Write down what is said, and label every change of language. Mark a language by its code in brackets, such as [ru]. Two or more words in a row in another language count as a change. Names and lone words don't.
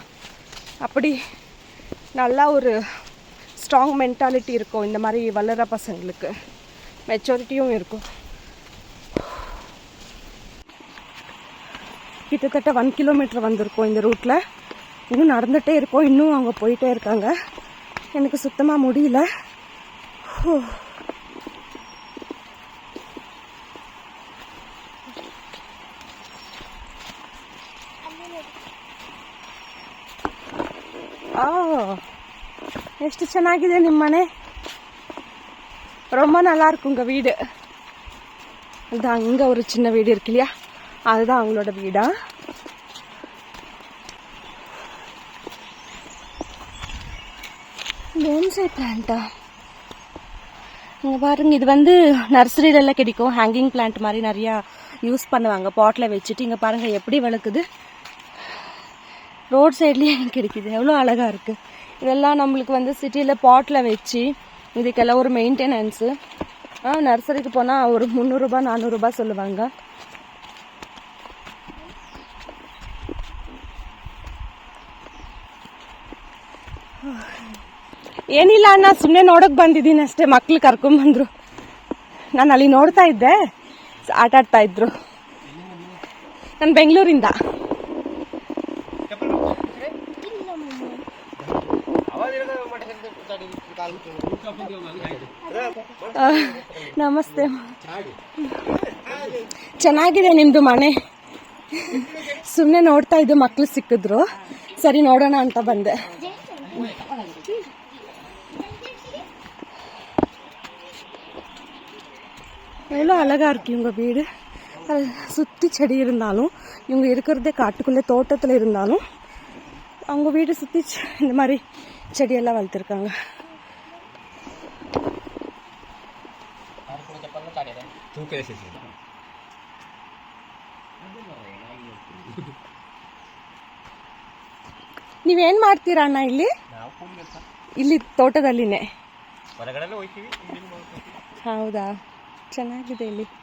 [ta] அப்படி நல்லா ஒரு [en] strong mentality [ta] இருக்கும் இந்த மாதிரி வளர பசங்களுக்கு. மெச்சூரிட்டியும் இருக்கும். கிட்டத்தட்ட 1 கிலோமீட்டர் வந்திருக்கோம் இந்த ரூட்டில். இன்னும் நடந்துகிட்டே இருக்கோம். இன்னும் அவங்க போயிட்டே இருக்காங்க. எனக்கு சுத்தமாக முடியல. ಎಷ್ಟು ಚೆನ್ನಾಗಿದೆ ನಿಮ್ಮ ಮನೆ. ரொம்ப நல்லா இருக்கும் உங்கள் வீடு. அது அங்கே ஒரு சின்ன வீடு இருக்கு இல்லையா, அதுதான் அவங்களோட வீடா. [en] bonsai plant [ta] இங்கே பாருங்க. இது வந்து நர்சரியிலலாம் கிடைக்கும். [en] hanging plant [ta] மாதிரி நிறையா யூஸ் பண்ணுவாங்க பாட்டில் வச்சுட்டு. இங்கே பாருங்கள் எப்படி வளர்க்குது. [en] road side [ta] கிடைக்குது. எவ்வளோ அழகாக இருக்குது. இதெல்லாம் நம்மளுக்கு வந்து சிட்டியில் பாட்டில் வச்சு இதுக்கெல்லாம் ஒரு மெயின்டெனன்ஸு. நர்சரிக்கு போனால் ஒரு 300 ரூபாய் 400 ரூபாய் சொல்லுவாங்க. [kn] ಏನಿಲ್ಲ ಅಣ್ಣ, ಸುಮ್ಮನೆ ನೋಡೋಕೆ ಬಂದಿದ್ದೀನಿ ಅಷ್ಟೇ. ಮಕ್ಳು ಕರ್ಕೊಂಬಂದ್ರು. ನಾನು ಅಲ್ಲಿ ನೋಡ್ತಾ ಇದ್ದೆ, ಆಟ ಆಡ್ತಾ ಇದ್ರು. ನಾನು ಬೆಂಗಳೂರಿಂದ. ನಮಸ್ತೆ. ಚೆನ್ನಾಗಿದೆ ನಿಮ್ಮದು ಮನೆ. ಸುಮ್ಮನೆ ನೋಡ್ತಾ ಇದ್ದು, ಮಕ್ಕಳು ಸಿಕ್ಕಿದ್ರು, ಸರಿ ನೋಡೋಣ ಅಂತ ಬಂದೆ. [ta] எவ்வளோ அழகாக இருக்குது இவங்க வீடு. சுற்றி செடி இருந்தாலும், இவங்க இருக்கிறதே காட்டுக்குள்ளே தோட்டத்தில் இருந்தாலும், அவங்க வீடு சுற்றி இந்த மாதிரி செடியெல்லாம் வளர்த்துருக்காங்க. [kn] ನೀವೇನು ಮಾಡ್ತೀರಾ ಅಣ್ಣ ಇಲ್ಲಿ? ಇಲ್ಲಿ ತೋಟದಲ್ಲಿನೇ. ಹೌದಾ, ಚೆನ್ನಾಗಿದೆ ಇಲ್ಲಿ.